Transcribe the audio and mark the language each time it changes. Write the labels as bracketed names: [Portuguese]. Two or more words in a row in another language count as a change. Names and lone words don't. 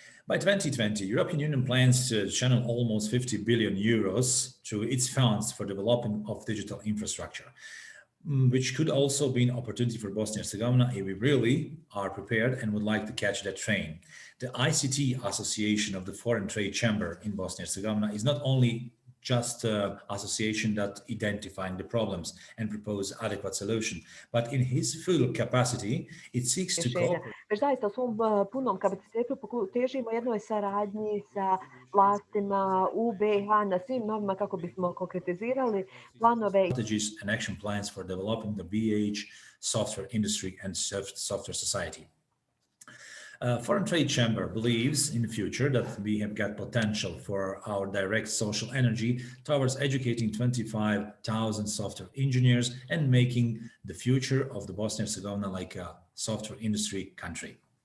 [English] By 2020, European Union plans to channel almost 50 billion euros to its funds for development of digital infrastructure, which could also be an opportunity for Bosnia and Herzegovina if we really are prepared and would like to catch that train. The ICT Association of the Foreign Trade Chamber in Bosnia and Herzegovina is not only just an association that identifying the problems and propose adequate solution, but in his full capacity, it seeks to cooperate. [Bosnian] Već zaista u svom punom kapacitetu težimo jednoj saradnji sa vlastima u BiH na svim novima kako bismo konkretizirali planove [English] Strategies and action plans for developing the BH software industry and software society. Foreign Trade Chamber believes in the future that we have got potential for our direct social energy towards educating 25,000 software engineers and making the future of the Bosnia and Herzegovina like a software industry country.